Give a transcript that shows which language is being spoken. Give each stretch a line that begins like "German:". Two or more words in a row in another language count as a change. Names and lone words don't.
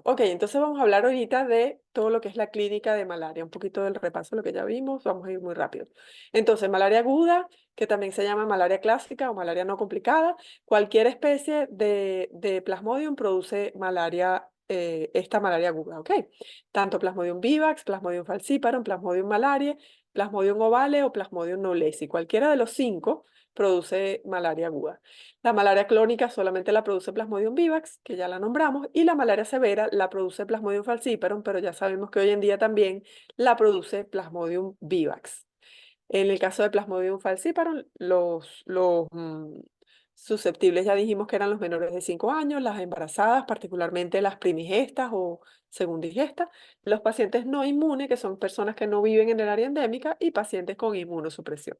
Spanish: Ok, entonces vamos a hablar ahorita de todo lo que es la clínica de malaria, un poquito del repaso de lo que ya vimos, vamos a ir muy rápido. Entonces, malaria aguda, que también se llama malaria clásica o malaria no complicada, cualquier especie de Plasmodium produce malaria, esta malaria aguda, ¿ok? Tanto Plasmodium vivax, Plasmodium falciparum, Plasmodium malariae, Plasmodium ovale o Plasmodium knowlesi, cualquiera de los 5 produce malaria aguda. La malaria clónica solamente la produce Plasmodium vivax, que ya la nombramos, y la malaria severa la produce Plasmodium falciparum, pero ya sabemos que hoy en día también la produce Plasmodium vivax. En el caso de Plasmodium falciparum, los susceptibles ya dijimos que eran los menores de 5 años, las embarazadas, particularmente las primigestas o segundigestas, los pacientes no inmunes, que son personas que no viven en el área endémica, y pacientes con inmunosupresión.